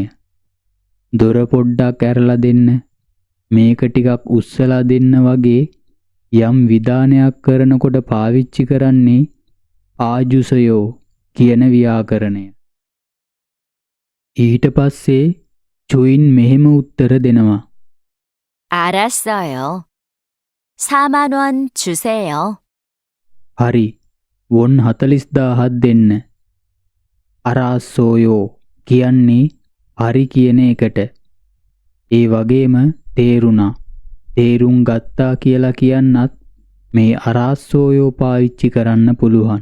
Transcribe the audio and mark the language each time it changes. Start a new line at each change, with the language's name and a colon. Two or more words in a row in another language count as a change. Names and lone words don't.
Sinhala: දොර පොඩ්ඩක් ඇරලා දෙන්න, මේක ටිකක් උස්සලා දෙන්න වගේ යම් විධානයක් කරනකොට පාවිච්චි කරන්නේ ආජුසයෝ කියන ව්‍යාකරණය. ඊට පස්සේ චොයින් මෙහෙම උත්තර දෙනවා.
Korean: 알았어요. 40,000원 주세요.
Sinhala: හරි, වොන් 40000ක් දෙන්න. අරාස්සෝයෝ කියන්නේ හරි කියන එකට. ඒ වගේම තේරුණා, තේරුම් ගත්තා කියලා කියන්නත් මේ අරාස්සෝයෝ පාවිච්චි කරන්න පුළුවන්.